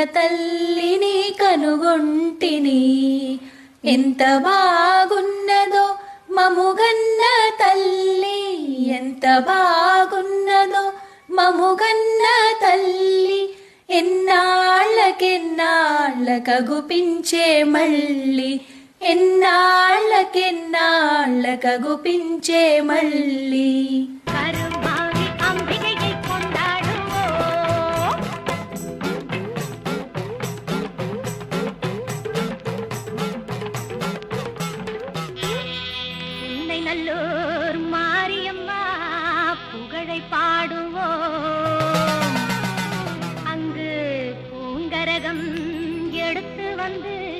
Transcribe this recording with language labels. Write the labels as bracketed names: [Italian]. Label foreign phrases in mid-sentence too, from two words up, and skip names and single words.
[Telugu] తల్లిని కనుగొంటిని ఎంత బాగున్నదో మముగన్న తల్లి ఎంత బాగున్నదో మముగన్న తల్లి ఎన్నాళ్ళకెన్నాళ్ళకగుపించే మళ్ళీ ఎన్నాళ్ళకెన్నాళ్ళకగుపించే మళ్ళీ [Tamil] நல்லூர் மாரியம்மா புகழை பாடுவோம் அங்கு பூங்கரகம் எடுத்து வந்து